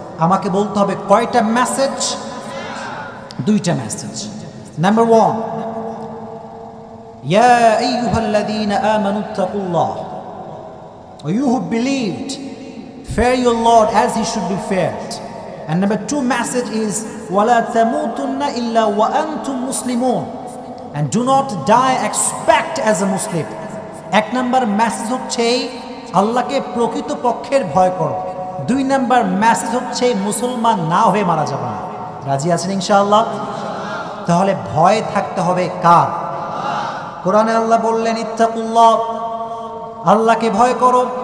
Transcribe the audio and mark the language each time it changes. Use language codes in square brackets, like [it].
[bn] আমাকে বলতে হবে কয়টা মেসেজ? 2টা মেসেজ। [en] number 1, [ar] ইয়া আইয়ুহাল্লাযীনা আমানু তাকুল্লাহ, [en] O you who believed, fear your Lord as he should be feared. And number 2 message is [ar] وَلَا تَمُوتُنَّ إِلَّا وَأَنْتُمْ مُسْلِمُونَ, [en] and do not die except as a Muslim. [bn] 1 number message হচ্ছে আল্লাহকে প্রকৃত পক্ষের ভয় করো। 2 নম্বর মেসেজ হচ্ছে মুসলমান না হয়ে মারা যাবে না। রাজি আছেন ইনশাআল্লাহ? তাহলে ভয় থাকতে হবে কার? কোরআনে আল্লাহ বললেন ইত্তাকুল্লাহ, আল্লাহকে ভয় করো।